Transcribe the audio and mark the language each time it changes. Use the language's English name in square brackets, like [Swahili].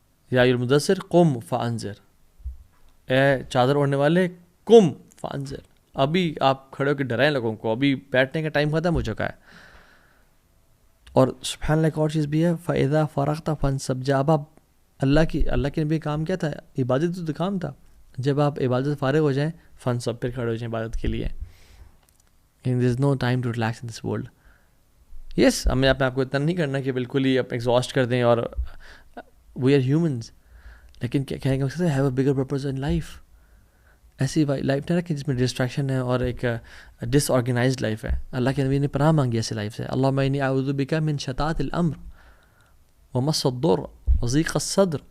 [Arabic] یا المدثر قم فانذر, [Urdu] اے چادر اوڑھنے والے, قم فانذر, ابھی آپ کھڑے ہو کے ڈرائیں لوگوں کو, ابھی بیٹھنے کا ٹائم ختم ہو چکا ہے. اور سبحان اللہ ایک اور چیز بھی ہے, [Arabic] فَإِذَا فَرَغْتَ فَانْصَبْ, [Urdu] جب آپ اللہ کے نبی کام کیا تھا, عبادت تو کام تھا, جب آپ عبادت سے فارغ ہو جائیں, فانصب, پھر کھڑے ہو جائیں عبادت کے لیے. [English] there is no time to relax in this world. [Urdu] یس, ہمیں آپ کو اتنا نہیں کرنا کہ بالکل ہی آپ ایگزاسٹ کر دیں, [English] اور we are humans, [Urdu] لیکن کیا کہنے کا مقصد ہے, [English] Have a bigger purpose in life. [Urdu] ایسی لائف نہ رکھیں جس میں ڈسٹریکشن ہے اور ایک ڈس آرگنائزڈ لائف ہے. اللہ کے نبی نے پناہ مانگی ایسی لائف سے, [Arabic] اللہم انی اعوذ بک من شتات الامر ومس الضر وضیق الصدر.